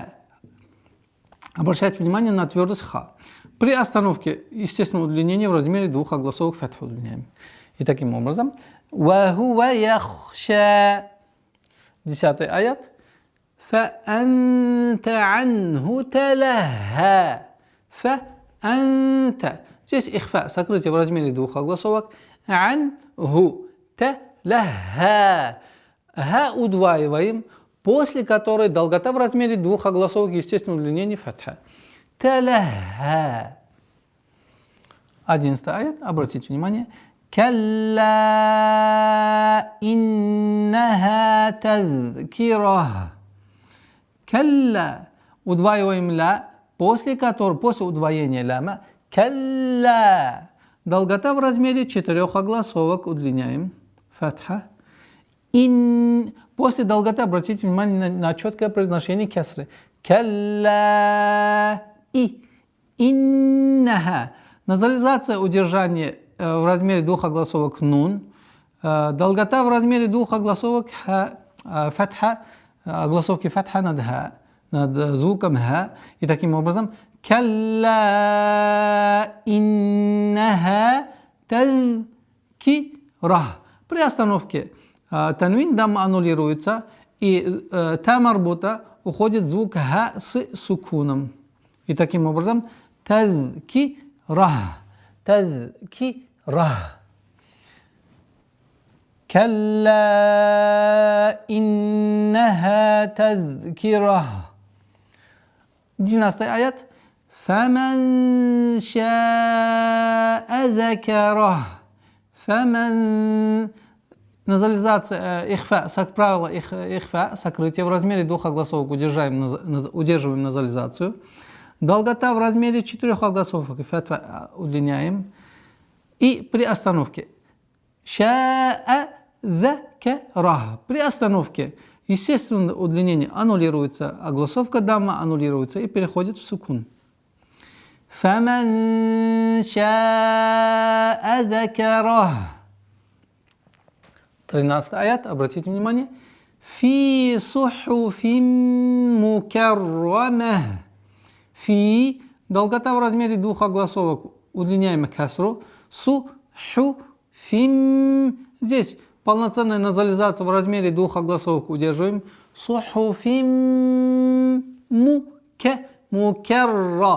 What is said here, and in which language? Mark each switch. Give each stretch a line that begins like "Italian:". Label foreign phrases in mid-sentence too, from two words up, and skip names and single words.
Russian: Обращайте внимание на твердость ха. При остановке, естественно, удлинение в размере 2 огласовок фатха удлиняем. И таким образом,
Arabic: وَهُوَ يَخْشَى. 10-й аят. فَأَنْتَ عَنْهُ تَلَهَّى. فَأَنْتَ.
Russian: Здесь ихфа, сокрытие в размере 2 огласовок.
Arabic: عَنْهُ تَلَهَّى.
Russian: Ха удваиваем, после которой долгота в размере 2 огласовок, естественно, удлинение фатха. Талаха. 11-й аят, обратите внимание.
Arabic: كلا إنها تذكرة.
Russian: Калла. Удваиваем ла, после удвоения ляма. Калла. Долгота в размере 4 огласовок, удлиняем фатха. После долготы обратите внимание на четкое произношение кесры.
Arabic: كلا إ إنها.
Russian: Назализация удержания в размере 2 огласовок нун. Долгота в размере 2 огласовок фатха. Огласовки фатха над ха, над звуком ха. И таким образом
Arabic: كلا إنها تذكرة.
Russian: При остановке танвин дамма аннулируется, и та марбута уходит звук ха с сукуном. И таким образом тазкира.
Arabic: تذكرة. كلا إنها تذكرة. 12-й аят. فمن شاء ذكره.
Russian: Фаман. Назализация, ихфа, правило ихфа, сокрытие в размере 2 огласовок удерживаем назализацию. Долгота в размере 4 огласовок фатха удлиняем. И при остановке
Arabic: شاء ذكره.
Russian: При остановке, естественно, удлинение аннулируется, огласовка дамма аннулируется и переходит в сукун.
Arabic: فمن شاء ذكره.
Russian: 13 аят, обратите внимание.
Arabic: في صحف مكرمة.
Russian: Фи, долгота в размере 2 огласовок, удлиняем касру. Сухуфин. Здесь полноценная назализация в размере 2 огласовок удерживаем.
Arabic: صحف مكرّ.